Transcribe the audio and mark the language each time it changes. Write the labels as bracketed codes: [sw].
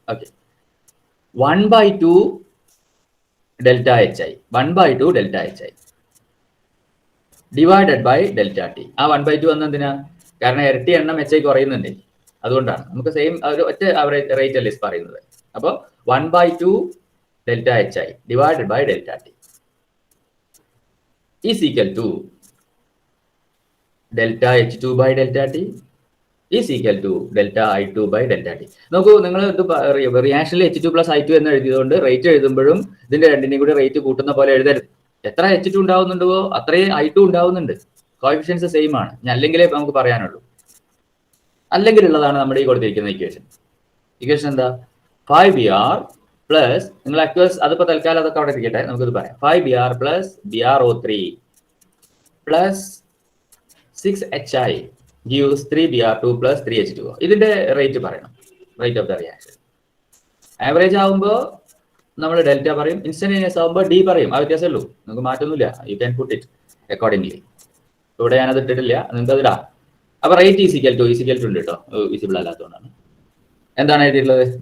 [en] Okay, 1/2 delta H I, 1/2 delta H I divided by delta T. [ml] ആ 1/2 വന്ന എന്തിനാ? കാരണം ഇരട്ടി എണ്ണം എച്ച് ഐ കുറയുന്നുണ്ട്, അതുകൊണ്ടാണ്. നമുക്ക് സെയിം ഒരു ഒറ്റ റേറ്റ് അല്ലേ പറയുന്നത്. അപ്പോൾ 1/2 [en] delta hi divided by delta t is equal to delta h2 by delta t is equal to delta I2 by delta t. [ml] നോക്കൂ, നിങ്ങൾ ഇത് റിയാക്ഷനിൽ H2 plus I2 എന്ന് എഴുതിയതുകൊണ്ട് റേറ്റ് എഴുതുമ്പോഴും ഇതിന്റെ രണ്ടിനെയും കൂടി റേറ്റ് കൂട്ടുന്ന പോലെ എഴുതരുത്. എത്ര H2 ഉണ്ടാവുന്നുണ്ടോ അത്രയും I2 ഉണ്ടാവുന്നുണ്ട്. കോഎഫിഷ്യൻസ് സെയിം ആണ്. അല്ലെങ്കിലേ നമുക്ക് പറയാനുള്ളൂ. അല്ലെങ്കിൽ ഉള്ളതാണ് നമ്മുടെ ഈ കൊടുത്തിരിക്കുന്ന ഇക്വേഷൻ. ഇക്വേഷൻ എന്താ? 5br പ്ലസ്, നിങ്ങൾ അക്വസ് അതിപ്പോ തൽക്കാലം അതൊക്കെ അവിടെ ഇരിക്കട്ടെ, നമുക്കിത് പറയാം. [en] 5br plus BrO3 plus 6hi gives 3br2 plus 3h2o. [ml] ഇതിന്റെ റേറ്റ് പറയണം, rate of the reaction. Average ആവുമ്പോൾ നമ്മൾ ഡെൽറ്റ പറയും, ഇൻസ്റ്റന്റേനിയസ് ആവുമ്പോൾ ഡി പറയും. ആ വ്യത്യാസമേ ഉള്ളൂ, നമുക്ക് മാറ്റൊന്നുമില്ല. [en] You can put it accordingly. [ml] ഇവിടെ ഞാനത് ഇട്ടിട്ടില്ല, നിങ്ങൾക്ക് അതിടാം. അപ്പൊ റേറ്റ് ഈസിക്കൽ ടു ഉണ്ട് കേട്ടോ, വിസിബിൾ അല്ലാത്തതുകൊണ്ടാണ്. എന്താണ് എഴുതിയിട്ടുള്ളത്?